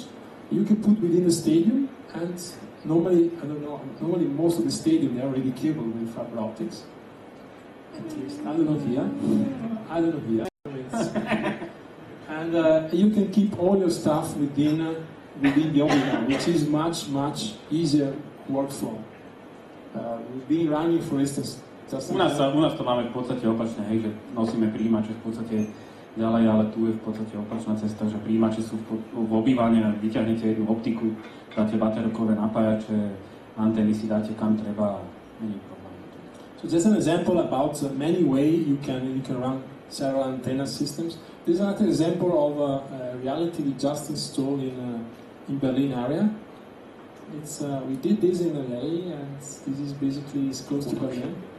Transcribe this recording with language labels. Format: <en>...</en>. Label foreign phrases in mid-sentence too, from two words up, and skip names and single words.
<en>You can put within the stadium, and normally, I don't know, normally most of the stadium they're already cabled with fiber optics. At least, I don't know here. I don't know here. And you can keep all your stuff within the Obi-Wan, which is much easier workflow. We've been running, for instance,</en> <sk>U nás to máme v podstate opačne, hej, že nosíme príjimače v podstate ďalej, ale tu je v podstate opačná cesta, že príjimače sú v obývaní, vyťahnete jednu optiku, dáte baterkové napájače, antény si dáte kam treba a není problém.</sk> <en>So just an example about many ways you can run several antenna systems. This is another example of a reality we just installed in Berlin area. We did this in LA, and this is basically close to Berlin.</en>